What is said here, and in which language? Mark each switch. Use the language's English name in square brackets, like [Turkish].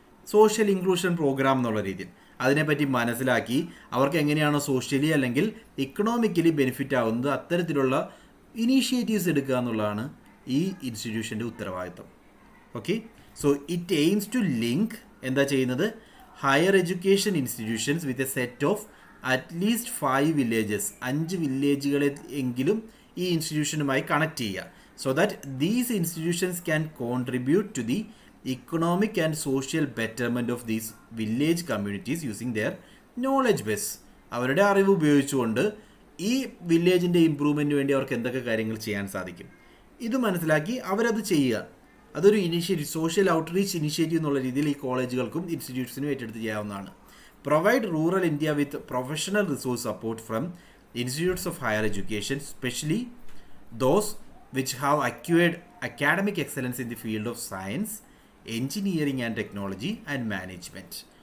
[Malayalam] Social inclusion programme എന്നുള്ള രീതിയിൽ അതിനെപ്പറ്റി മനസ്സിലാക്കി അവർക്ക് എങ്ങനെയാണോ സോഷ്യലി അല്ലെങ്കിൽ ഇക്കണോമിക്കലി ബെനിഫിറ്റ് ആവുന്നത് അത്തരത്തിലുള്ള ഇനീഷ്യേറ്റീവ്സ് എടുക്കുക എന്നുള്ളതാണ് ഈ ഇൻസ്റ്റിറ്റ്യൂഷൻ്റെ ഉത്തരവാദിത്തം. [English] okay, so it aims to link [Malayalam] എന്താ ചെയ്യുന്നത്, [English] higher education institutions with a set of at least 5 villages, [Malayalam] 5 വില്ലേജുകളെ എങ്കിലും ഈ ഇൻസ്റ്റിറ്റ്യൂഷനുമായി കണക്ട് ചെയ്യുക. [English] So that these institutions can contribute to the economic and social betterment of these village communities using their knowledge base. [Malayalam] അവരുടെ അറിവ് ഉപയോഗിച്ചുകൊണ്ട് ഈ വില്ലേജിൻ്റെ ഇമ്പ്രൂവ്മെൻറ്റിന് വേണ്ടി അവർക്ക് എന്തൊക്കെ കാര്യങ്ങൾ ചെയ്യാൻ സാധിക്കും ഇത് മനസ്സിലാക്കി അവരത് ചെയ്യുക. അതൊരു ഇനീഷ്യേറ്റീവ്, സോഷ്യൽ ഔട്ട്റീച്ച് ഇനീഷ്യേറ്റീവ് എന്നുള്ള രീതിയിൽ ഈ കോളേജുകൾക്കും ഇൻസ്റ്റിറ്റ്യൂട്ട്സിനും ഏറ്റെടുത്ത് ചെയ്യാവുന്നതാണ്. [English] Provide rural India with professional resource support from institutes of higher education, specially those which have acquired academic excellence in the field of science, engineering and technology and management.